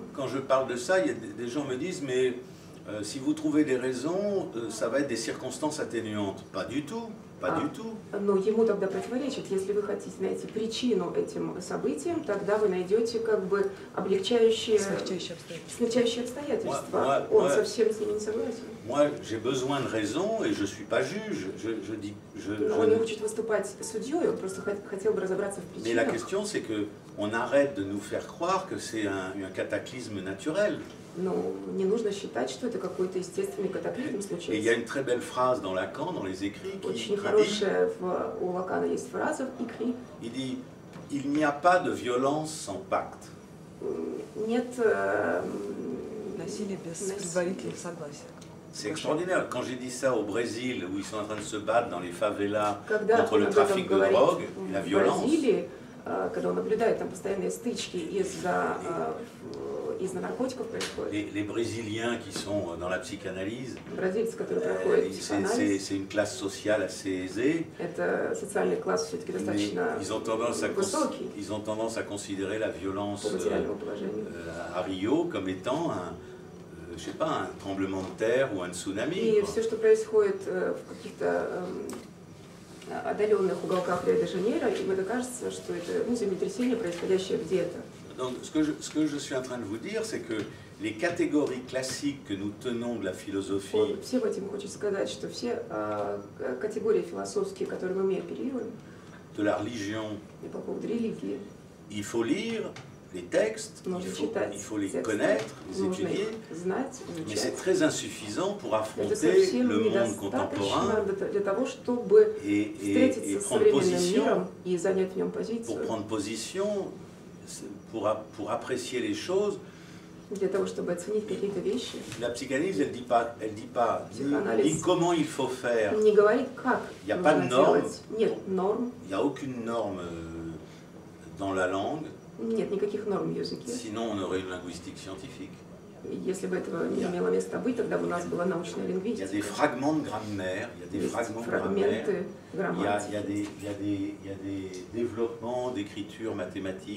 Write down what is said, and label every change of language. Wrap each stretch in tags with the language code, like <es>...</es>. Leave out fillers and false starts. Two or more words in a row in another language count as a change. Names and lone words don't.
<fr>Quand je parle de ça, il y a des gens me disent, mais si vous trouvez des raisons, ça va être des circonstances atténuantes. Pas du tout, pas du tout.</fr> <ru>Но ему тогда противоречит, если вы хотите найти причину этим событиям, тогда вы найдете как бы облегчающие, смягчающие обстоятельства. Он совсем с ними не согласен.</ru> <fr>Moi, j'ai besoin de raisons et je suis pas juge.</fr> <ru>Он не хочет выступать судьей, он просто хотел бы разобраться в</ru> <fr>Mais la</fr> <ru>причинах.</ru> <fr>question, c'est que on arrête de nous faire croire que c'est un cataclysme naturel.</fr> <ru>Но не нужно считать, что это какой-то естественный катаклизм</ru> <fr>Et il y a</fr> <ru>случился.</ru> <fr>une très belle phrase dans Lacan, dans les écrits,</fr> <ru>Очень хорошая у Лакана есть фраза в Икри.</ru> <fr>il dit « Il n'y a pas de violence sans pacte ».</fr> <ru>Нет Насилие без предварительных согласий.</ru> <fr>C'est extraordinaire. Quand j'ai dit ça au Brésil, où ils sont en train de se battre dans les favelas</fr> <ru>Когда</ru> <fr>contre</fr> <ru>он</ru> <fr>le</fr> <ru>об этом</ru> <fr>trafic de</fr> <ru>говорит</ru> <fr>drogue et la</fr> <ru>в</ru> <fr>violence,</fr> <ru>Бразилии, когда он наблюдает там постоянные стычки из-за наркотиков происходят.</ru> <fr>les Brésiliens qui sont dans la psychanalyse,</fr> <ru>Бразильцы, которые проходят психоанализ,</ru> <fr>c'est une classe sociale assez aisée,</fr> <ru>это социальный класс все-таки</ru> <fr>mais</fr> <ru>достаточно</ru> <fr>ils ont tendance</fr> <ru>высокий</ru> <fr>à considérer la violence</fr> <ru>по материальному положению.</ru> <fr>à Rio comme étant je sais pas, un tremblement de terre ou un tsunami.</fr> <ru>И все, что происходит в каких-то отдаленных уголках Рио-де-Жанейро, им это кажется, что это землетрясение, происходящее где-то.</ru> <fr>Donc, ce que je suis en train de vous dire, c'est que les catégories classiques que nous tenons de la philosophie,</fr> <ru>Всем этим хочу сказать, что все категории философские, которыми мы оперируем,</ru> <fr>de la religion,</fr> <ru>и по поводу религии,</ru> <fr>il faut lire les textes,</fr> <ru>нужно читать</ru> <fr>il faut les</fr> <ru>тексты,</ru> <fr>connaître, les</fr> <ru>нужно</ru> <fr>étudier,</fr> <ru>их знать,</ru> <fr>mais c'est</fr> <ru>изучать.</ru> <fr>très insuffisant pour</fr> <ru>Это</ru> <fr>affronter</fr> <ru>совсем</ru> <fr>le monde</fr> <ru>недостаточно</ru> <fr>contemporain</fr> <ru>для того, чтобы</ru> <fr>et</fr> <ru>встретиться с</ru> <fr>prendre</fr> <ru>современным</ru> <fr>position,</fr> <ru>миром и занять в нем</ru> <fr>pour</fr> <ru>позицию,</ru> <fr>prendre position, pour apprécier les choses.</fr> <ru>для того, чтобы оценить какие-то вещи.</ru> <fr>La psychanalyse, elle dit pas Psychanalyse. ni comment il faut faire.</fr> <ru>Не говорит, как</ru> <fr>Il y a pas de</fr> <ru>нужно</ru> <fr>normes.</fr> <ru>делать. Нет норм,</ru> <fr>Il n'y a aucune norme dans la langue,</fr> <ru>нет никаких норм в языке.</ru> <fr>sinon on aurait une linguistique scientifique.</fr> <ru>Если бы этого не имело места быть, тогда бы у нас была научная</ru> <fr>Il y a des</fr> <ru>лингвистика.</ru> <fr>fragments de grammaire, il y a des</fr> <ru>Есть</ru> <fr>fragments de grammaire,</fr> <ru>фрагменты</ru> <fr>il y a</fr> <ru>грамматики.</ru> <fr>des développements d'écriture mathématique,</fr>